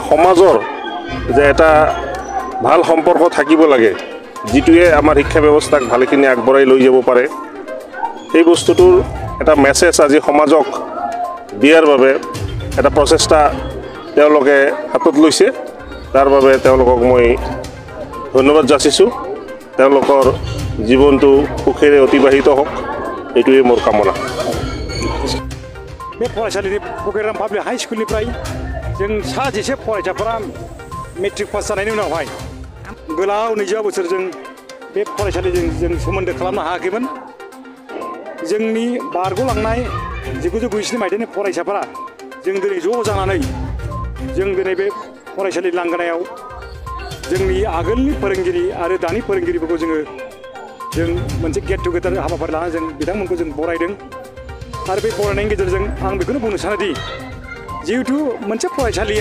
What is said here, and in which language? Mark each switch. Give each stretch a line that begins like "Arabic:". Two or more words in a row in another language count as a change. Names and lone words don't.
Assamese: সমাজৰ যে এটা ভাল সম্পৰ্ক থাকিব লাগে যিটোৱে আমাৰ শিক্ষা ব্যৱস্থাক ভালেখিনি আগবঢ়াই লৈ যাব পাৰে সেই বস্তুটোৰ এটা মেছেজ আজি সমাজক দিয়াৰ বাবে এটা প্ৰচেষ্টা তেওঁলোকে হাতত লৈছে তাৰ বাবে তেওঁলোকক মই ধন্যবাদ যাচিছোঁ তেওঁলোকৰ জীৱনটো সুখেৰে অতিবাহিত হওক এইটোৱে মোৰ কামনা
Bodo: बे फरायसालिनि प्रग्राम पाब्लिक हाई स्कुलनिफ्राय जों सा 10 फरायसाफोरा
English: matric pass
Bodo: जानायनि उनावहाय गोलाव 20 बोसोरजों बे फरायसालिजों जों सोमोन्दो खालामनो हायाखैमोन जोंनि बारग'लांनाय 1997 मायथाइनि फरायसाफोरा जों दिनै ज' जानानै जों दिनै बे फरायसालि लांगोनायाव जोंनि आगोलनि फोरोंगिरि आरो दानि फोरोंगिरिफोरखौ जों मोनसे
English: get together
Bodo: हाबाफारि लानानै जों बिथांमोनखौ जों बरायदों आरो बे बरायनायनि गेजेरजों आं बेखौनो बुंनो सानोदि जिहेतु मोनसे फरायसालिया